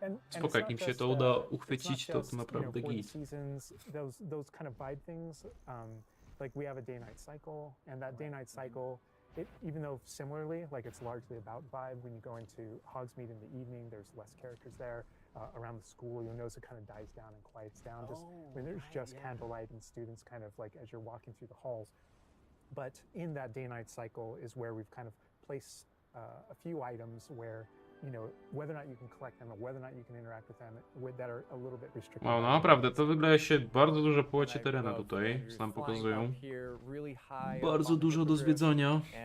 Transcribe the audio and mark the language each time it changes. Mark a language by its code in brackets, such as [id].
[pl] Spoko, jak im się to uda uchwycić, to naprawdę git. [en] Those kind of vibe things, like we have a day-night cycle, and that day-night cycle, even though similarly, like it's largely about vibe, when you go into Hogsmeade in the evening, there's less characters there. Around the school, you'll notice it kind of dies down and quiets down just when there's just candlelight and students kind of like as you're walking through the halls. But in that day-night cycle is where we've kind of placed a few items where, you know, whether or not you can collect them or whether or not you can interact with them that are a little bit restricted. [pl] Wow, no naprawdę, to wydaje się bardzo duże połacie terenu tutaj, co nam pokazują. Bardzo dużo do zwiedzania.